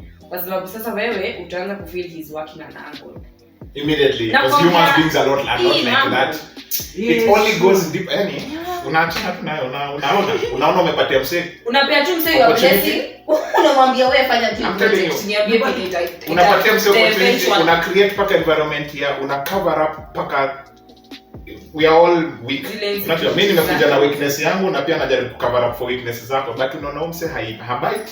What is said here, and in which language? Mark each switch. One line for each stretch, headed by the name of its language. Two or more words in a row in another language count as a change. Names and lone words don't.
Swahili: Kwa sababu sasa wewe utaanza kufeel
English: he's working an angle. Immediately, because human beings are not like that. It only goes deep.
Swahili: Unaachana tu nayo, unaona umepatia msee. Unapea tu msee wa blessing, unamwambia wewe fanya tu project niambie kwenye type. Unapatia msee opportunity, una create paka environment ya, una
English: cover up
Swahili: paka
English: we are all weak.
Swahili: Unajua mimi nimekuja na weakness yangu na pia najaribu
English: cover up for weaknesses
Swahili: zako, but unaona msee habite.